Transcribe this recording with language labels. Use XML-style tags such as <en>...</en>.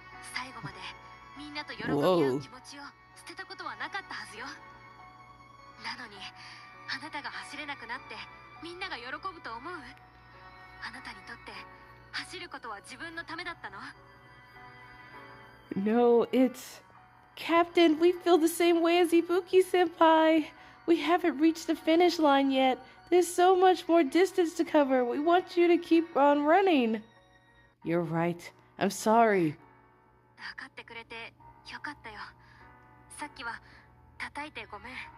<ja>最後までみんなと喜び合う気持ちを捨てたことはなかったはずよ。なのにあなたが走れなくなってみんなが喜ぶと思う？あなたにとって走ることは自分のためだったの？</ja> <en>No, it's... Captain, we feel the same way as Ibuki-senpai. We haven't reached the finish line yet. There's so much more distance to cover. We want you to keep on running. You're right. I'm sorry.</en> <ja>分かってくれてよかったよ。さっきは叩いてごめん。</ja>